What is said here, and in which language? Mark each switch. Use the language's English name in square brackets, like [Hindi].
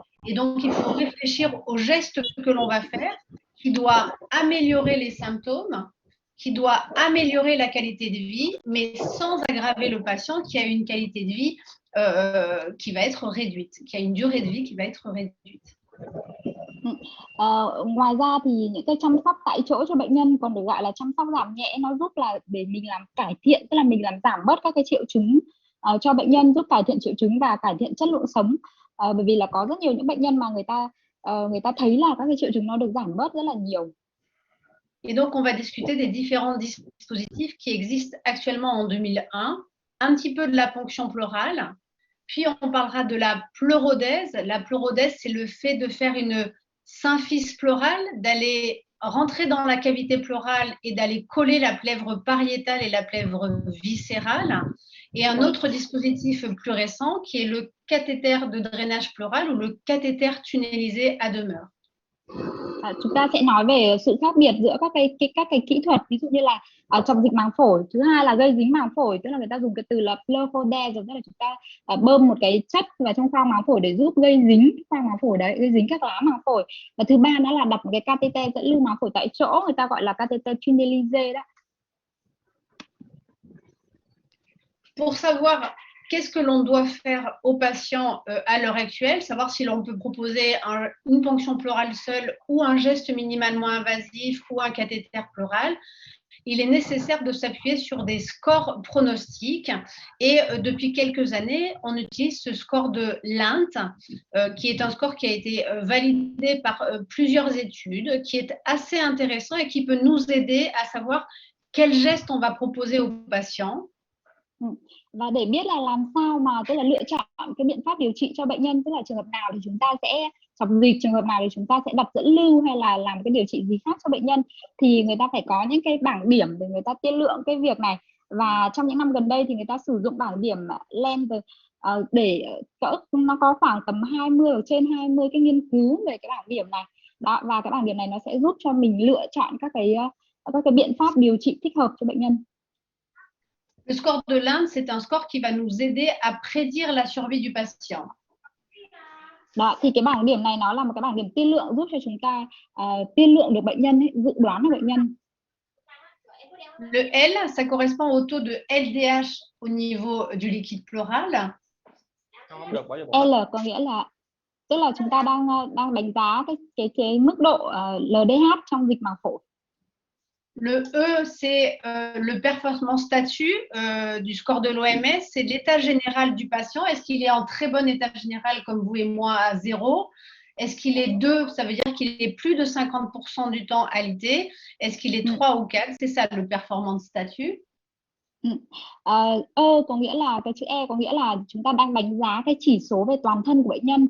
[French] Et donc, il faut réfléchir aux gestes que l'on va faire, qui doit améliorer les symptômes, qui doit améliorer la qualité de vie, mais sans aggraver le patient qui a une qualité de vie qui va être réduite, qui a une durée de vie qui va être réduite. [Vietnamese] Ngoài ra thì những cái chăm sóc tại chỗ cho bệnh nhân còn được gọi là chăm sóc giảm nhẹ, nó giúp là để mình làm cải thiện, tức là mình làm giảm bớt các cái triệu chứng cho bệnh nhân, giúp cải thiện triệu chứng và cải thiện chất lượng sống. Bởi vì là có rất nhiều những bệnh nhân mà người ta thấy là các cái triệu chứng nó được giảm bớt rất là nhiều. [French] Et donc, on va discuter des différents dispositifs qui existent actuellement en 2001, un petit peu de la ponction pleurale, puis on parlera de la pleurodèse. La pleurodèse, c'est le fait de faire une symphyse pleurale, d'aller rentrer dans la cavité pleurale et d'aller coller la plèvre pariétale et la plèvre viscérale. Et un autre dispositif plus récent qui est le cathéter de drainage pleural ou le cathéter tunnelisé à demeure. [Vietnamese] Chúng ta sẽ nói về sự khác biệt giữa các cái kỹ thuật, ví dụ như là tràn dịch màng phổi, thứ hai là gây dính màng phổi, tức là người ta dùng cái từ là pleurodèse, tức là chúng ta bơm một cái chất vào trong khoang màng phổi để giúp gây dính khoang màng phổi đấy, gây dính các lá màng phổi. Và thứ ba đó là đặt một cái catheter dẫn lưu màng phổi tại chỗ, người ta gọi là catheter tunnelisé đó. [French] Pour savoir qu'est-ce que l'on doit faire aux patients à l'heure actuelle, savoir si l'on peut proposer une ponction pleurale seule ou un geste minimalement invasif ou un cathéter pleural, il est nécessaire de s'appuyer sur des scores pronostiques. Et depuis quelques années, on utilise ce score de Lint, qui est un score qui a été validé par plusieurs études, qui est assez intéressant et qui peut nous aider à savoir quel geste on va proposer aux patients. [Vietnamese] Và để biết là làm sao mà tức là lựa chọn cái biện pháp điều trị cho bệnh nhân, tức là trường hợp nào thì chúng ta sẽ chọc dịch, trường hợp nào thì chúng ta sẽ đặt dẫn lưu hay là làm cái điều trị gì khác cho bệnh nhân, thì người ta phải có những cái bảng điểm để người ta tiên lượng cái việc này. Và trong những năm gần đây thì người ta sử dụng bảng điểm Lent để nó có khoảng tầm 20 ở trên 20 cái nghiên cứu về cái bảng điểm này. Đó, và cái bảng điểm này nó sẽ giúp cho mình lựa chọn các cái biện pháp điều trị thích hợp cho bệnh nhân. [French] Le score de Lint, c'est un score qui va nous aider à prédire la survie du patient. [Vietnamese] Đó, thì cái bảng điểm này nó là một cái bảng điểm tiên lượng giúp cho chúng ta tiên lượng được bệnh nhân, dự đoán được bệnh nhân. [French] Le L, ça correspond au taux de LDH au niveau du liquide pleural. [Vietnamese] L có nghĩa là tức là chúng ta đang đánh giá cái mức độ LDH trong dịch màng phổi. [French] Le E, c'est le performance statut du score de l'OMS, c'est l'état général du patient. Est-ce qu'il est en très bon état général comme vous et moi à 0? Est-ce qu'il est 2? Ça veut dire qu'il est plus de 50% du temps alité. Est-ce qu'il est 3 ou 4? C'est ça le performance statut. [Vietnamese] Có nghĩa là cái chữ E có nghĩa là chúng ta đang đánh giá cái chỉ số về toàn thân của bệnh nhân.